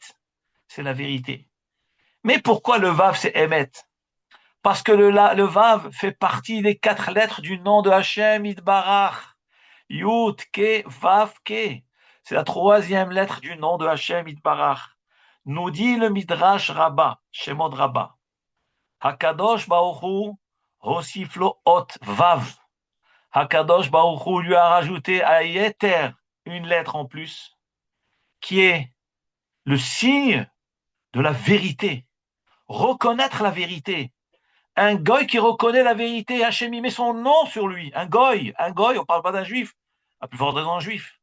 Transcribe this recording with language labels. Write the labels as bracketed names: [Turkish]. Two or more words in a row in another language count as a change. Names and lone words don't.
[French] C'est la vérité. Mais pourquoi le Vav, c'est Emet? Parce que le Vav fait partie des 4 lettres du nom de [Hebrew] השם יתברך. יוד, קה, ואו, קה. [French] C'est la 3e lettre du nom de [Hebrew] השם יתברך. [French] Nous dit le Midrash Rabbah, Shemot Rabbah. [Hebrew] הקדוש ברוך הוא, הוסיף לו אות ואו. הקדוש ברוך הוא [French] lui a rajouté à Yeter une lettre en plus, qui est le signe de la vérité. Reconnaître la vérité. Un goy qui reconnaît la vérité, Hachem y met son nom sur lui. Un goy, on ne parle pas d'un juif, à plus forte raison un juif.